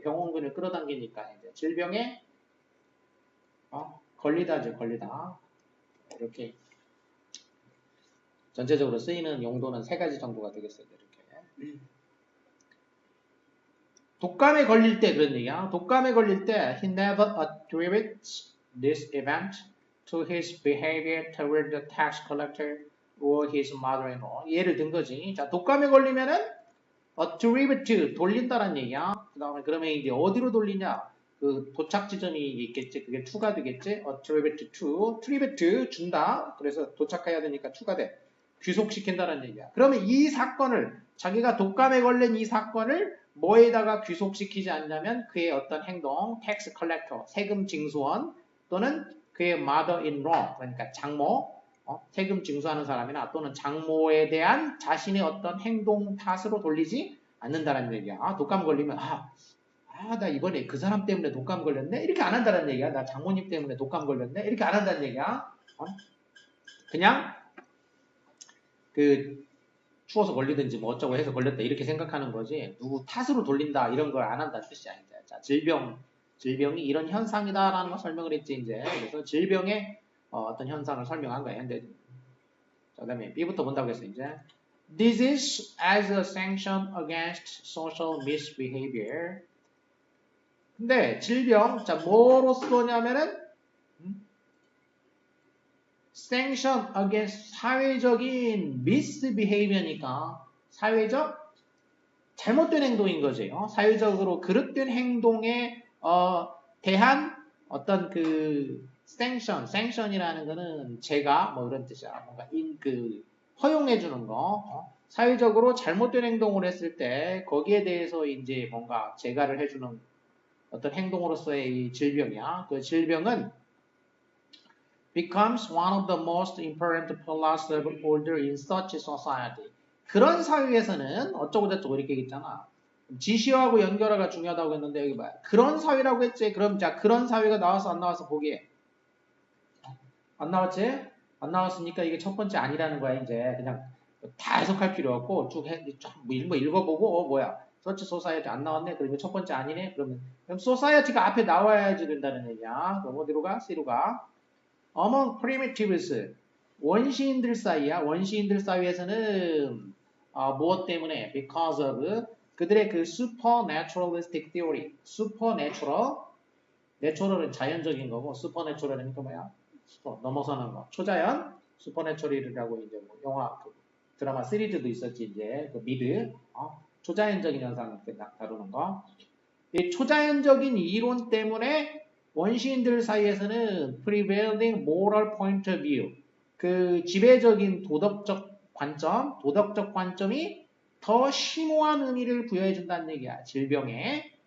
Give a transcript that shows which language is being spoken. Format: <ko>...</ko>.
<ko>병원군을 끌어당기니까 이제 질병에 걸리다죠, 걸리다. 이렇게 전체적으로 쓰이는 용도는 세 가지 정도가 되겠어요, 이렇게. 독감에 걸릴 때 그런 얘기야. 독감에 걸릴 때</ko> <en>he never attributes this event to his behavior toward the tax collector or his mother-in-law.</en> <ko>예를 든 거지. 자, 독감에 걸리면은 attribute 돌린다는 얘기야. 그다음에 그러면 이제 어디로 돌리냐? 그 도착 지점이 있겠지. 그게 to가 되겠지. attribute to, attribute 준다. 그래서 도착해야 되니까 to가 돼. 귀속시킨다는 얘기야. 그러면 이 사건을 자기가 독감에 걸린 이 사건을 뭐에다가 귀속시키지 않냐면 그의 어떤 행동, tax collector, 세금 징수원 또는 그의 mother-in-law, 그러니까 장모, 세금 징수하는 사람이나 또는 장모에 대한 자신의 어떤 행동 탓으로 돌리지 않는다는 얘기야. 독감 걸리면 나 이번에 그 사람 때문에 독감 걸렸네? 이렇게 안 한다는 얘기야. 나 장모님 때문에 독감 걸렸네? 이렇게 안 한다는 얘기야. 그냥 추워서 걸리든지 뭐 어쩌고 해서 걸렸다 이렇게 생각하는 거지 누구 탓으로 돌린다 이런 걸 안 한다는 뜻이야. 이제. 자, 질병이 이런 현상이다라는 걸 설명을 했지 이제. 그래서 질병의 어떤 현상을 설명한 거야. 근데 그다음에 B부터 본다고 했어 이제.</ko> <en>Disease as a sanction against social misbehavior.</en> <ko>근데 질병 자 뭐로서냐면은</ko> <en>sanction against</en> <ko>사회적인 misbehavior니까 사회적 잘못된 행동인 거지. 사회적으로 그릇된 행동에 대한 어떤 그 sanction이라는 거는 제가 뭐 이런 뜻이야. 뭔가 허용해 주는 거. 사회적으로 잘못된 행동을 했을 때 거기에 대해서 이제 뭔가 제가를 해주는 어떤 행동으로서의 이 질병이야. 그 질병은</ko> <en>becomes one of the most important pillars of order in such a society.</en> <ko>그런 사회에서는 어쩌고저쩌고 이렇게 얘기했잖아. 지시하고 연결화가 중요하다고 했는데 여기 봐요. 그런 사회라고 했지. 그럼 자 그런 사회가 나와서 안 나와서 보기에 안 나왔지? 안 나왔으니까 이게 첫 번째 아니라는 거야. 이제 그냥 다 해석할 필요 없고 쭉 읽어보고 뭐야 서치 소사이어티 안 나왔네. 그러면 첫 번째 아니네. 그럼 소사이어티가 앞에 나와야지 된다는 얘기야. 그럼 어디로 가? C로 가.</ko> <en>Among primitives</en> <ko>원시인들 사이야. 원시인들 사이에서는 무엇 때문에?</ko> <en>Because of</en> <ko>그들의 그</ko> <en>supernaturalistic theory.</en> <ko>supernatural 내추럴은 자연적인 거고 supernatural 뭐야? 넘어서는 거. 초자연 슈퍼내추럴이라고 이제 뭐 영화 드라마 시리즈도 있었지 이제 그 미드 초자연적인 현상을 다루는 거. 이 초자연적인 이론 때문에 원시인들 사이에서는</ko> <en>prevailing moral point of view</en> <ko>그 지배적인 도덕적 관점이 더 심오한 의미를 부여해 준다는 얘기야. 질병에.</ko>